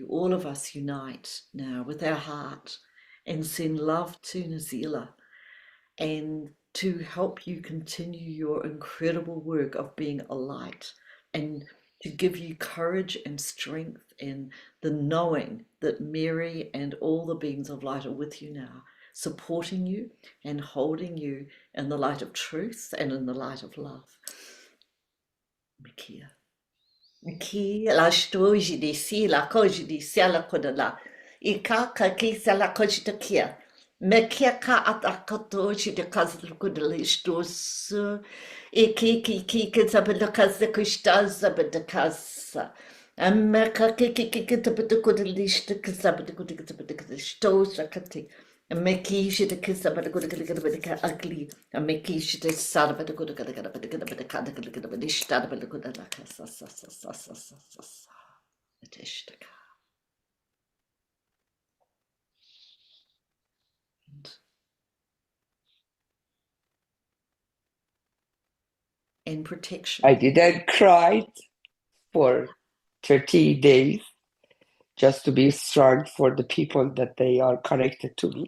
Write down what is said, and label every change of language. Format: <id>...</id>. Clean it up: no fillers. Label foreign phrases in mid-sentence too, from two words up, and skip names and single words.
<en>All of us unite now with our heart and send love to Nazila and to help you continue your incredible work of being a light and to give you courage and strength and the knowing that Mary and all the beings of light are with you now, supporting you and holding you in the light of truth and in the light of love. Makia. Ki la stoji di si la koji di sela kodala. Ika ka ki sela koji de kia. Me kia ka ata katoji de kazal kodala stos. Ki zabada kazda kushta zabada kasa. Amerika ki zabada kodala ishta kazabada kodala zabada stos rakati. Meki shi de kisa bada kuda kuda kuda bada ka ugly. Meki shi de sada bada kuda kuda kuda bada kuda bada kada kuda kuda bada ishtada bada kuda la ka sa sa sa sa sa sa sa sa. Adishtaka. And protection. I didn't cry for 30 days just to be strong for the people that they are connected to me.</en>